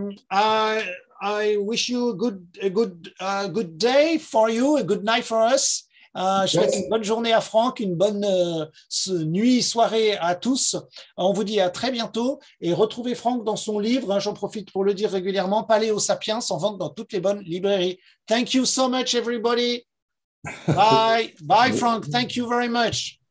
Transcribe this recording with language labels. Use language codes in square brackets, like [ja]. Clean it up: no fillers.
[en] I wish you a good day for you, a good night for us. [fr] Je souhaite une bonne journée à Franck, une bonne nuit, soirée à tous. On vous dit à très bientôt et retrouvez Franck dans son livre, j'en profite pour le dire régulièrement, Paléo Sapiens, en vente dans toutes les bonnes librairies. [en] Thank you so much, everybody. Bye. Bye, Frank. Thank you very much.